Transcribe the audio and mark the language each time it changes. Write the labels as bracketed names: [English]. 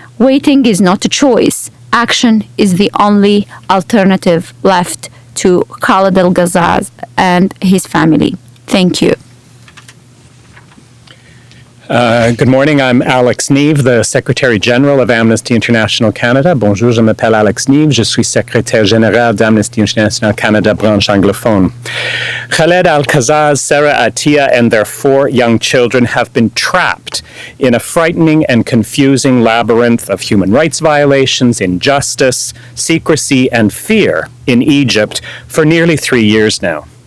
[English] Waiting is not a choice. Action is the only alternative left to Khaled Al Qazzaz and his family. Thank you. Good morning, I'm Alex Neve, the Secretary General of Amnesty International Canada. [French] Bonjour, je m'appelle Alex Neve, je suis Secrétaire Général d'Amnesty International Canada, branche anglophone. [English] Khaled Al Qazzaz, Sarah Attia, and their 4 young children have been trapped in a frightening and confusing labyrinth of human rights violations, injustice, secrecy, and fear in Egypt for nearly 3 years now.